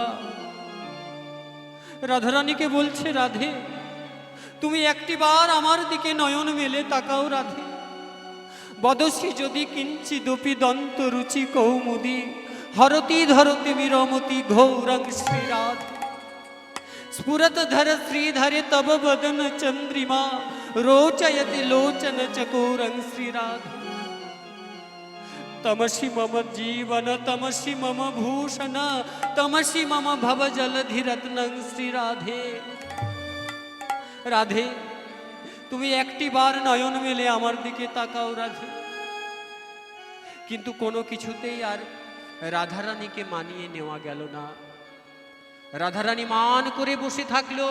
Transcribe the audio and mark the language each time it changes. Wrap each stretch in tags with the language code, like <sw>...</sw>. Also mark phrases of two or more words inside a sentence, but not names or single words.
<bn>রাধারানীকে বলছে, রাধে তুমি একটিবার আমার দিকে নয়ন মেলে তাকাও রাধে।</bn> <sa>বদসি যদি কিঞ্চিদপি দন্ত রুচি কৌমুদি হরতি ধরতি বিরমতি ঘৌরং শ্রীরাধ স্ফুরত ধর শ্রীধরে তব বদন চন্দ্রিমা रोचयति लोचन चकोरं श्रीराध तमसि मम जीवन तमसि मम भूषण तमसि मम भव जलधि रत्नं श्रीराधे।</sa> <bn>রাধে তুমি একটিবার নয়ন মেলে আমার দিকে তাকাও রাধে। কিন্তু কোনো কিছুতেই আর রাধারানীকে মানিয়ে নেওয়া গেল না। রাধারানী মান করে বসে থাকলো।</bn>